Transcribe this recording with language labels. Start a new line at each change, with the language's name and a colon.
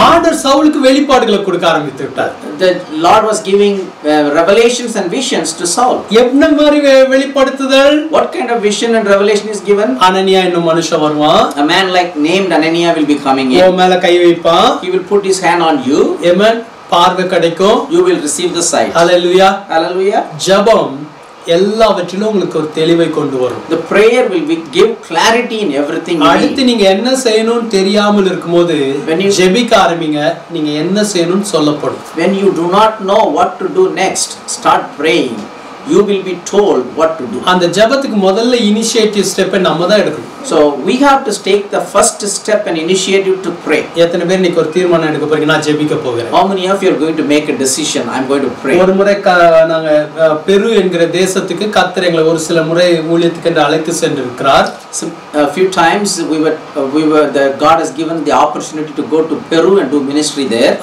Tamil: ஆண்டவர் சவுலுக்கு வெளிப்பாடுகளை கொடுக்க ஆரம்பித்து விட்டார்.
English: The Lord was giving revelations and visions to Saul.
Tamil: என்ன மாதிரி வெளிப்படுத்துதல்?
English: What kind of vision and revelation is given?
Tamil: அனனியா என்னும் மனுஷன் வருவான்.
English: A man like named Ananias will be coming in.
Tamil: உன் மேல கை வைப்பான்.
English: He will put his hand on you.
Tamil: Amen. பார்வை கிடைக்கும்.
English: You will receive the sight. Hallelujah. Hallelujah.
Tamil: ஜெபம் எல்லாவற்றிலும் உங்களுக்கு ஒரு தெளிவை கொண்டு வரும்.
English: The prayer will give clarity in everything.
Tamil: அடுத்து நீங்க என்ன செய்யணும்னு தெரியாமல் இருக்கும்போது ஜெபிக்க ஆரம்பிங்க. நீங்க என்ன செய்யணும்னு சொல்லப்படும்.
English: When you do not know what to do next, start praying. You will be told what to do.
Tamil: அந்த ஜெபத்துக்கு முதல்ல இனிஷியேட்டிவ் ஸ்டெப் நம்ம தான் எடுக்கணும்.
English: So we have to take the first step and initiative to pray.
Tamil: எத்தனை பேர் இன்னைக்கு ஒரு தீர்மானம் எடுக்க போறீங்க? நான் ஜெபிக்க போகிறேன்.
English: How many of you are going to make a decision? I'm going to pray.
Tamil: ஒரு முறை நாங்க பெரு என்கிற தேசத்துக்கு கர்த்தர் எங்களை ஒரு சில முறை ஊழியத்துக்கு என்று அழைத்து சென்றிருக்கிறார்.
English: A few times God has given the opportunity to go to Peru and do ministry there.